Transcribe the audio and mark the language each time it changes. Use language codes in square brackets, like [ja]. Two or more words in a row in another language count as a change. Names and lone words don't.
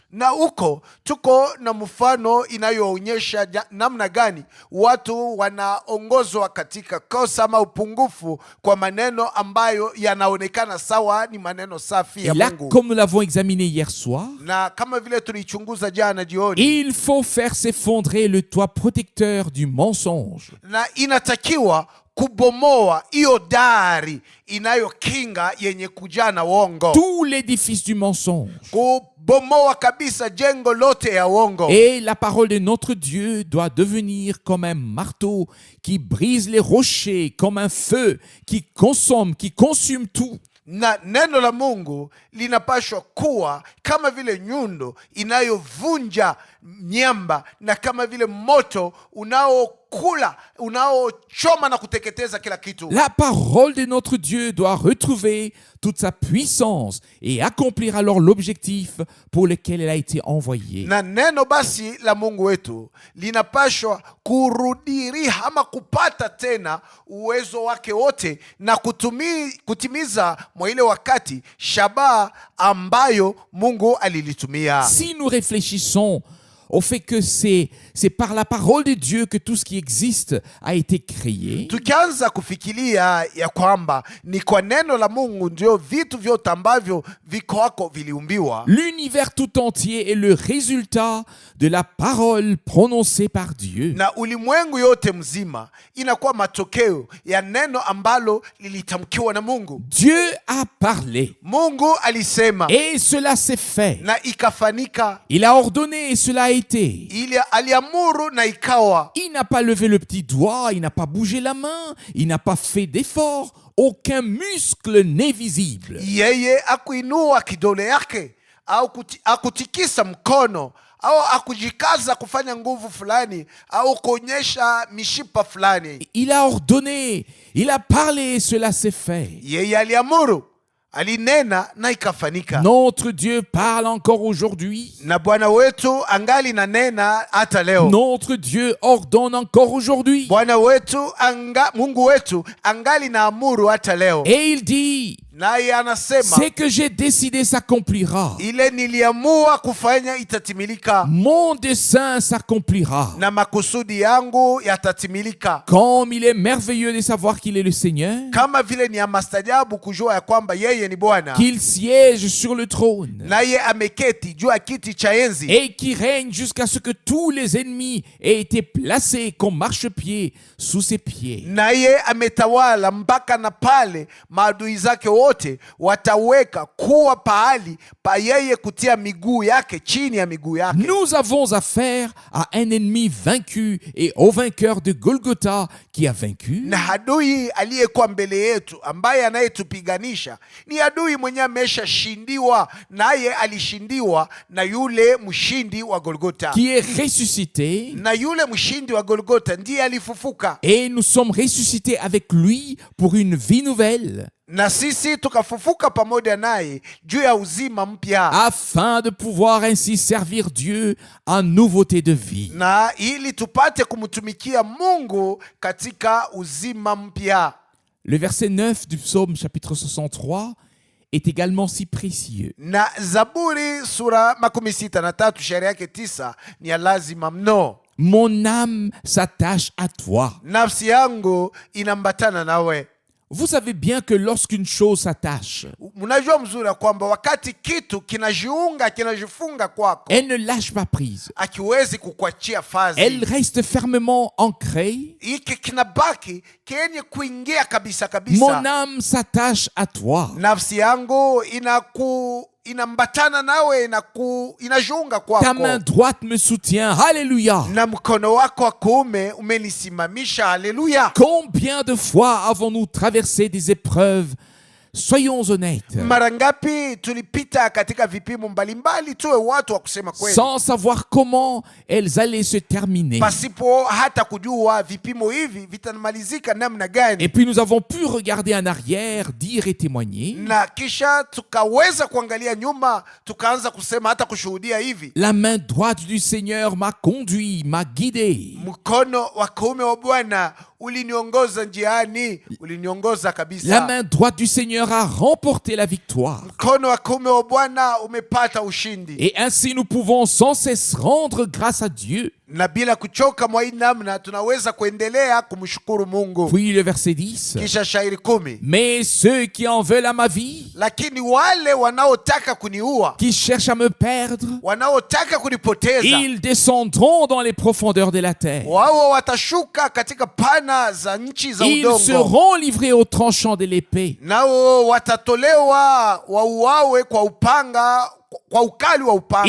[sw] Na huko tuko na mfano inayoonyesha namna gani watu wanaongozwa katika kosa ama upungufu kwa maneno ambayo yanaonekana sawa ni maneno safi [fr] Et ya là, [sw] Mungu. [fr] comme nous l'avons examiné hier soir, [sw] Na kama vile tulichunguza jana jioni, [fr] il faut faire s'effondrer le toit protecteur du mensonge. [sw] na inatakiwa kubomoa hiyo dari inayokinga yenye kujaa na uongo, [fr] Tout l'édifice du mensonge. [sw] kubomoa kabisa jengo lote ya uongo. [fr] Et la parole de notre Dieu doit devenir comme un marteau qui brise les rochers, comme un feu qui consume tout. [sw] Na neno la Mungu linapashwa kuwa kama vile nyundo inayovunja miamba, na kama vile moto unaochoma na kuteketeza kila kitu. [fr] La parole de notre Dieu doit retrouver toute sa puissance et accomplir alors l'objectif pour lequel elle a été envoyée. [sw] Na neno basi la Mungu wetu linapashwa kurudiria ama kupata tena uwezo wake wote na kutimiza mwa ile wakati shabaha ambayo Mungu alilitumia. [fr] Si nous réfléchissons au fait que c'est par la parole de Dieu que tout ce qui existe a été créé, [sw] Tukianza kufikiria ya kwamba ni kwa neno la Mungu ndio vitu vyote ambavyo viko wako viliumbiwa, [fr] l'univers tout entier est le résultat de la parole prononcée par Dieu. [sw] na ulimwengu yote mzima inakuwa matokeo ya neno ambalo lilitamkiwa na Mungu. [fr] Dieu a parlé [sw] Mungu alisema [fr] et cela s'est fait. [sw] na ikafanika, [fr] Il a ordonné et cela a été. [sw] ili aliamuru na ikawa. [fr] Il n'a pas levé le petit doigt, il n'a pas bougé la main, il n'a pas fait d'effort, aucun muscle n'est visible. [sw] Yeye akuinua kidole yake au akutikisa mkono au akujikaza kufanya nguvu fulani au kuonyesha mishipa fulani. [fr] Il a ordonné, il a parlé, cela s'est fait. [sw] Yeye aliamuru, alinena na ikafanyika. [fr] Notre Dieu parle encore aujourd'hui. [sw] Na Bwana wetu angali na nena hata leo. [fr] Notre Dieu ordonne encore aujourd'hui. [sw] Bwana wetu Mungu wetu angali na amuru hata leo. [fr] Et il dit, [sw] naye anasema, [fr] ce que j'ai décidé s'accomplira. [sw] Ile niliamua kufanya itatimilika. [fr] Mon dessein s'accomplira. [sw] Na makusudi yangu yatatimilika. [fr] Comme il est merveilleux de savoir qu'il est le Seigneur. [sw] Kama vile ni amastajabu kujua ya kwamba yeye ni Bwana. [fr] Qu'il siège sur le trône. [sw] Naye ameketi juu ya kiti cha enzi. [fr] Et qui règne jusqu'à ce que tous les ennemis aient été placés comme marchepied sous ses pieds. [sw] Naye ametawala mpaka na pale maadui zake wote wataweka kuwa pahali pa yeye kutia miguu yake chini ya miguu yake. [fr] Nous avons affaire à un ennemi vaincu et au vainqueur de Golgotha qui a vaincu. [sw] Na adui aliyekuwa mbele yetu ambaye anayetupiganisha ni adui mwenye ameshashindiwa, naye alishindiwa na yule mshindi wa Golgotha. [fr] Qui est ressuscité. [sw] Na yule mshindi wa Golgotha ndiye alifufuka. [fr] Et nous sommes ressuscités avec lui pour une vie nouvelle. [sw] Na sisi tukafufuka pamoja naye juu ya uzima mpya, [fr] afin de pouvoir ainsi servir Dieu en nouveauté de vie. [sw] Na ili tupate kumtumikia Mungu katika uzima mpya. [fr] Le verset 9 du psaume chapitre 63 est également si précieux. [sw] Na Zaburi sura 63 shairi yake 9 ni ya lazima mno. [fr] Mon âme s'attache à toi. [sw] Nafsi yangu inambatana nawe. [fr] Vous savez bien que lorsqu'une chose s'attache, [sw] mnajua mzuri kwamba wakati kitu kinajifunga kwako, [fr] elle ne lâche pas prise. [sw] Akiwezi kukuachia fazi. [fr] Elle reste fermement ancrée. [sw] Iki kinabaki kenye kuingia kabisa kabisa. [fr] Mon âme s'attache à toi. [sw] Nafsi yangu inambatana nawe, inajiunga kwako. [fr] Ta main droite me soutient. Alléluia. [sw] Na mkono wako wa kuume umenisimamisha. [fr] Alléluia. Combien de fois avons-nous traversé des épreuves? Soyons honnêtes. [sw] Mara ngapi tulipita katika vipimo mbalimbali, tuwe watu wa kusema kweli, [fr] sans savoir comment elles allaient se terminer. [sw] Pasipo hata kujua vipimo hivi vitamalizika namna gani. [fr] Et puis nous avons pu regarder en arrière, dire et témoigner. [sw] Na kisha tukaweza kuangalia nyuma, tukaanza kusema hata kushuhudia hivi. [fr] La main droite du Seigneur m'a conduit, m'a guidé. [sw] Mkono wa kuume wa Bwana uliniongoza njiani, uliniongoza kabisa. [fr] La main droite du Seigneur a remporté la victoire. [sw] Mkono wa kuume wa Bwana umepata ushindi. [fr] Et ainsi nous pouvons sans cesse rendre grâce à Dieu. [sw] Na bila kuchoka mwa hii namna tunaweza kuendelea kumshukuru Mungu. [fr] Puis le verset 10. [sw] Kisha shairi 10. [fr] Mais ceux qui en veulent à ma vie, [sw] lakini wale wanaotaka kuniua, [fr] qui cherchent à me perdre, [sw] wanaotaka kunipoteza, [fr] ils descendront dans les profondeurs de la terre. [sw] wao watashuka katika pana za nchi za udongo. [fr] Ils seront livrés au tranchant de l'épée. [sw] Nao watatolewa wauawe kwa upanga, kwa ukali wa upanga.